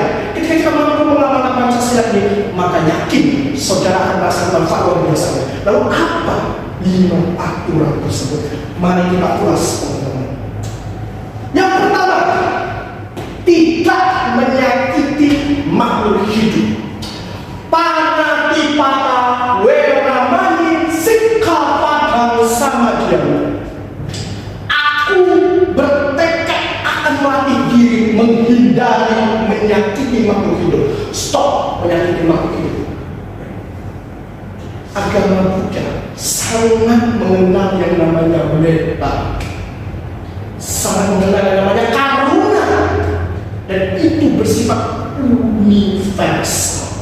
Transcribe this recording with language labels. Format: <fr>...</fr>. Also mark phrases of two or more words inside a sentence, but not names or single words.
<id>Ketika kita mampu mengamalkan Pancasila ini, maka yakin saudara akan merasakan manfaat luar biasa. Lalu apa 5 aturan tersebut? Mari kita ulas, teman-teman. Yang pertama, tidak menyakiti makhluk hidup.</id> <pi>Panatipata weramani sikapatang samadhyana.</pi> <id>Aku bertekad akan melatih diri menghindari menyakiti makhluk hidup. Stop menyakiti makhluk hidup. Agama Buddha sangat mengenal yang namanya metta, sangat mengenal yang namanya karuna, dan itu bersifat universal.</id>